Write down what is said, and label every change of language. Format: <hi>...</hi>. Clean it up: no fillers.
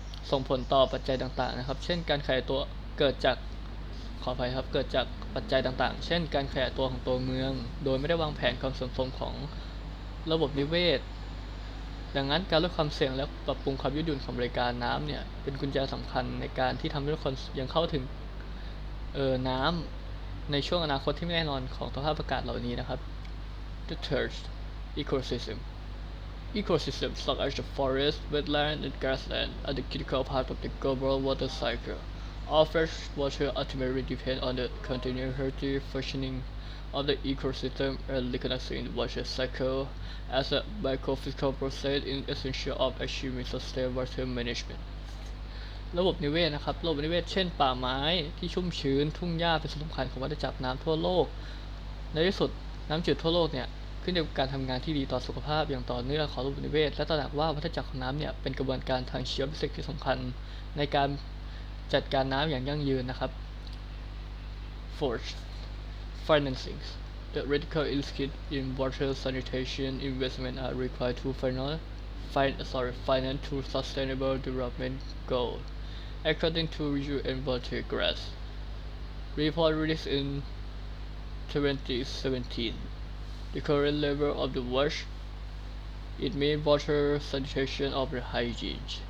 <th>ส่งผลต่อปัจจัยต่างๆนะครับเช่นการขยายตัวเกิดจากปัจจัยต่างๆเช่นการขยายตัวของตัวเมืองโดยไม่ได้วางแผนความเสื่อมโทรมของระบบนิเวศดังนั้นการลดความเสี่ยงและปรับปรุงความยืดหยุ่นของบริการน้ำเนี่ยเป็นกุญแจสำคัญในการที่ทำให้ทุกคนยังเข้าถึงน้ำในช่วงอนาคตที่ไม่แน่นอนของสภาพอากาศเหล่านี้นะครับ</th> <en>The third, ecosystem. Ecosystems such as the forest, wetland, and grassland are the critical part of the global water cycle. All fresh water ultimately depend on the continued healthy functioning of the ecosystem, and recognizing the water cycle as a microphysical process is essential of achieving sustainable water management.</en> <th>ระบบนิเวศนะครับระบบนิเวศเช่นป่าไม้ที่ชุ่มชื้นทุ่งหญ้าเป็นส่วนสำคัญของวัฏจักรน้ำทั่วโลกในที่สุดน้ำจืดทั่วโลกเนี่ยขึ้นอยู่กับการทำงานที่ดีต่อสุขภาพอย่างต่อเนื่องของระบบนิเวศและตระหนักว่าวัฏจักรของน้ำเนี่ยเป็นกระบวนการทางชีววิทยาที่สำคัญในการจัดการน้ำอย่างยั่งยืนนะครับ</th> <en>Fourth, financing. The radical increase in water sanitation investment are required to finance to sustainable development goals. According to UN Water Grants report released in 2017, the current level of the WASH it means water sanitation or hygiene.</en>